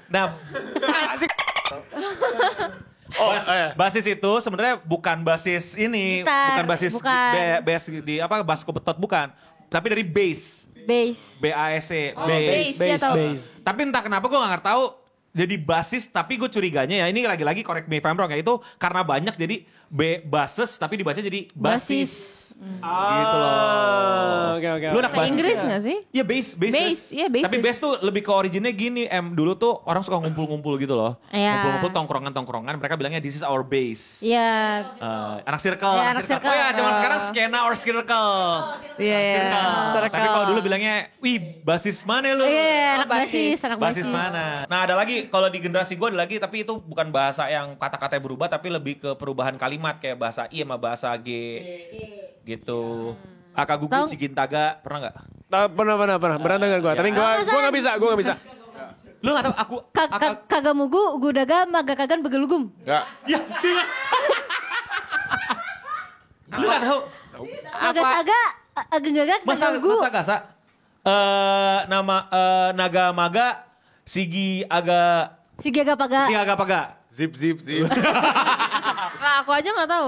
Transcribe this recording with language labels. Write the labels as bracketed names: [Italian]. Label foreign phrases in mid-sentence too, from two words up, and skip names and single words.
[Indonesian] Nah, basis itu sebenarnya bukan basis ini, Gitar, bukan basis bukan. bass di apa bass kebetot bukan, tapi dari bass. Bass. BASE, bass, ya tau. Tapi entah kenapa gue gak tahu jadi basis, tapi gue curiganya ya ini lagi-lagi [English] correct me if I'm wrong [Indonesian] ya, itu karena banyak jadi bases tapi dibaca jadi basis. Gitu loh. Oke. Lu anak Bahasa basis Inggris ya? nggak sih? Iya bass. Bass, iya, basis. Tapi bass tuh lebih ke originnya gini, dulu tuh orang suka ngumpul-ngumpul gitu loh. Iya. Ngumpul-ngumpul tongkrongan-tongkrongan, mereka bilangnya [English] this is our bass. [Indonesian] Iya. Anak circle, Ya, anak circle. Oh ya, zaman sekarang skena [English] or circle. [Indonesian] Iya. Circle. Tapi kalau dulu bilangnya, wih basis mana lu? Iya, anak basis. basis, anak Basis basis. mana? Nah ada lagi, kalau di generasi gue ada lagi, tapi itu bukan bahasa yang kata-katanya berubah, tapi lebih ke perubahan kalimat kayak bahasa I sama bahasa G. Gitu. Akagugu Tahu. Cigintaga, pernah gak? Pernah dengar gue. Tapi gue nggak bisa. Lu gak tau aku... Kagamugu, gudaga, magakagan, begelugum. Gak. Ya, lu gak tau? Agasaga, agengagak, Masa kagamugu. gasa? Nama Naga Maga, Sigi Aga... Sigi agapaga. Sigi Aga Paga. Zip. Nah, aku aja nggak tahu.